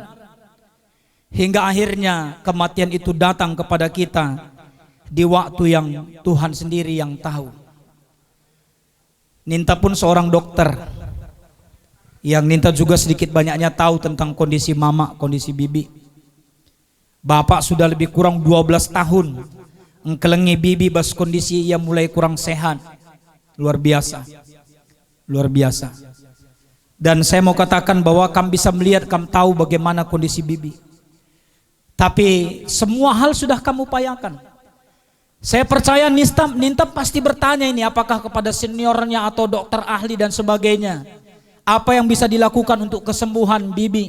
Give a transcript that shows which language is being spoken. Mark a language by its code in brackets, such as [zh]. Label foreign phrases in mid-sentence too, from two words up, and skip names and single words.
[id] Hingga akhirnya kematian itu datang kepada kita di waktu yang Tuhan sendiri yang tahu. Ninta pun seorang dokter yang Ninta juga sedikit banyaknya tahu tentang kondisi mama, kondisi bibi. Bapak sudah lebih kurang 12 tahun [btx] engkelengi bibi bas kondisi ia [id] mulai kurang sehat. Luar biasa. Luar biasa. Dan saya mau katakan bahwa kamu bisa melihat, kamu tahu bagaimana kondisi bibi. Tapi semua hal sudah kamu upayakan. Saya percaya Ninta pasti bertanya ini, apakah kepada seniornya atau dokter ahli dan sebagainya, apa yang bisa dilakukan untuk kesembuhan bibi.